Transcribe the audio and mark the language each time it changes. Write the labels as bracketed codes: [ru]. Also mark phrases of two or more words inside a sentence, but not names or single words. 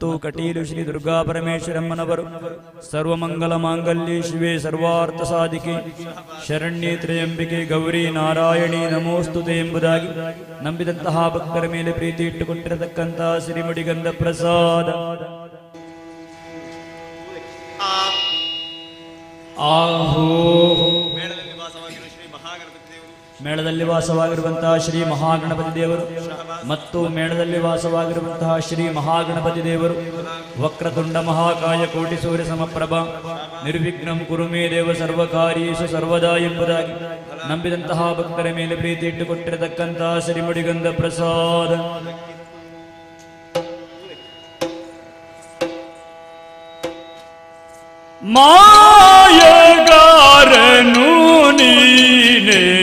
[kn] ಕಟೀಲು ಶ್ರೀ ದುರ್ಗಾ ಪರಮೇಶ್ವರಮ್ಮನವರು [sa] ಸರ್ವಮಂಗಲ ಮಾಂಗಲ್ಯ ಶಿವೆ ಸರ್ವಾರ್ಥ ಸಾಧಿಕೆ ಶರಣ್ಯೇ ತ್ರಯಂಬಿಕೆ ಗೌರಿ ನಾರಾಯಣಿ ನಮೋಸ್ತುತೆ [kn] ಎಂಬುದಾಗಿ ನಂಬಿದಂತಹ ಭಕ್ತರ ಮೇಲೆ ಪ್ರೀತಿ ಇಟ್ಟುಕೊಟ್ಟಿರತಕ್ಕಂತಹ ಸಿರಿಮುಡಿಗಂಧ ಪ್ರಸಾದ. ಆಹೋ ಮೇಳದಲ್ಲಿ ವಾಸವಾಗಿರುವಂತಹ ಶ್ರೀ ಮಹಾಗಣಪತಿ ದೇವರು ಮತ್ತು ಮೇಳದಲ್ಲಿ ವಾಸವಾಗಿರುವಂತಹ ಶ್ರೀ ಮಹಾಗಣಪತಿ ದೇವರು [sa] ವಕ್ರತುಂಡ ಮಹಾಕಾಯ ಕೋಟಿ ಸೂರ್ಯ ಸಮಪ್ರಭ ನಿರ್ವಿಘ್ನಂ ಕುರು ಮೇ ದೇವ ಸರ್ವಕಾರ್ಯೇಷು ಸರ್ವದಾ [kn] ಎಂಬುದಾಗಿ ನಂಬಿದಂತಹ ಭಕ್ತರ ಮೇಲೆ ಪ್ರೀತಿ ಇಟ್ಟುಕೊಟ್ಟಿರತಕ್ಕಂತಹ ಸಿರಿಮುಡಿಗಂಧ ಪ್ರಸಾದ. ಮಾಯಗಾರನು ನೀನೇ